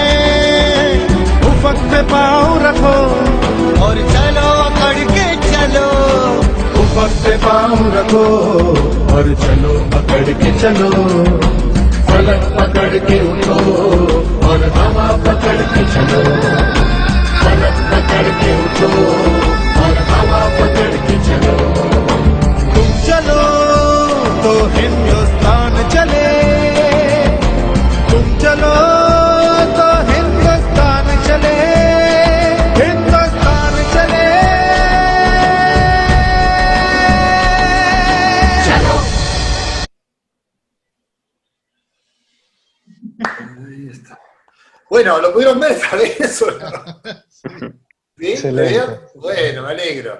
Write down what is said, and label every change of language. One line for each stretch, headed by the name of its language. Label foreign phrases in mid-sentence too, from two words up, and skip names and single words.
Hindi: उफक पे पाँव रखो और चलो अकड़ के चलो, उफक पे पाँव रखो और चलो पकड़ के चलो, फलक पकड़ के उठो और हवा पकड़ के चलो, फलक पकड़ के उठो और हवा पकड़ के चलो। तुम चलो तो हिंदुस्तान चले, तुम चलो तो हिंदुस्तान चले, हिंदुस्तान चले।
Spanish: Ahí está. Bueno, ¿lo pudieron ver? ¿Sabés eso? ¿Sí? Excelente. Bueno, me alegro.